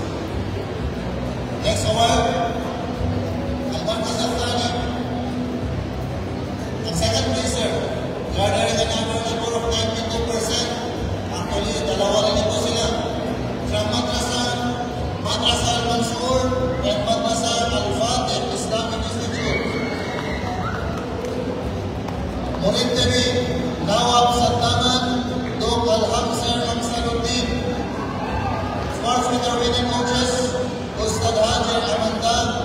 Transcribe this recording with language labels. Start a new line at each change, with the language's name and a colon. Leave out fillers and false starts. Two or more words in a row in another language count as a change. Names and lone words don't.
English: Next award,
Arabic: المركز الثاني.
English: Ang second placer, garnering an average score of 92%. Actually,
Filipino: dalawa rin ito sila.
English: From Madrasah Al-Mansur and Madrasah Al-Fatih Islamic Institute. Murid Tabi, Nawab Saddaman, Duk Al-Hamsar Amsaluddin. With our winning coaches, Ustad Hajir Amanda